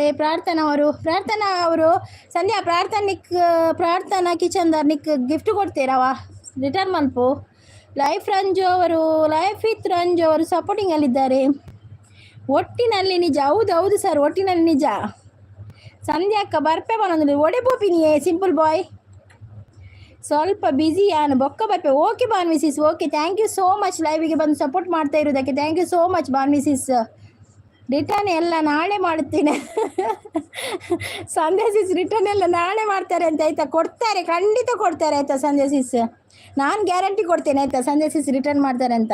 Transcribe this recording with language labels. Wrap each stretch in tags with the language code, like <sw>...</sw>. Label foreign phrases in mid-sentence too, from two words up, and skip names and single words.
<tcy>ಪ್ರಾರ್ಥನಾ ಅವರು ಸಂಧ್ಯಾ ಪ್ರಾರ್ಥನಾ ಕಿಚನ್ದಾರ್ ನಿಕ್ ಗಿಫ್ಟ್ ಕೊಡ್ತೀರವ ರಿಟರ್ನ್ ಮಲ್ಪು.</tcy> <kn>ಲೈಫ್ ವಿತ್ ರಂಜು ಅವರು ಸಪೋರ್ಟಿಂಗಲ್ಲಿದ್ದಾರೆ. ಒಟ್ಟಿನಲ್ಲಿ ನಿಜ. ಹೌದು ಸರ್, ಒಟ್ಟಿನಲ್ಲಿ ನಿಜ.</kn> <tcy>ಸಂಧ್ಯಾ ಅಕ್ಕ ಬರ್ಪೆ ಬನ್ನೊಂದು ಒಡೆ ಬೋಪಿನಿಯೇ ಸಿಂಪಲ್ ಬಾಯ್. ಸ್ವಲ್ಪ ಬ್ಯುಸಿ ಯಾನು ಬೊಕ್ಕ ಬರ್ಪೆ.</tcy> <kn>ಓಕೆ ಬಾನ್ ಮಿಸಿಸ್,</kn> <en>okay thank you so much</en> <kn>ಲೈವಿಗೆ ಬಂದು ಸಪೋರ್ಟ್ ಮಾಡ್ತಾ ಇರೋದಕ್ಕೆ.</kn> <en>thank you so much</en> <kn>ಬಾನ್ ಮಿಸಿಸ್. ರಿಟರ್ನ್ ಎಲ್ಲ ನಾಳೆ ಮಾಡುತ್ತೇನೆ. ಸಂಧ್ಯಾ ಸಿಸ್ ರಿಟರ್ನ್ ಎಲ್ಲ ನಾಳೆ ಮಾಡ್ತಾರೆ ಅಂತ ಆಯಿತಾ. ಕೊಡ್ತಾರೆ, ಖಂಡಿತ ಕೊಡ್ತಾರೆ ಆಯಿತಾ ಸಂಧ್ಯಾ ಸಿಸ್. ನಾನು ಗ್ಯಾರಂಟಿ ಕೊಡ್ತೇನೆ ಆಯಿತಾ ಸಂಧ್ಯಾ ಸಿಸ್ ರಿಟರ್ನ್ ಮಾಡ್ತಾರೆ ಅಂತ.</kn>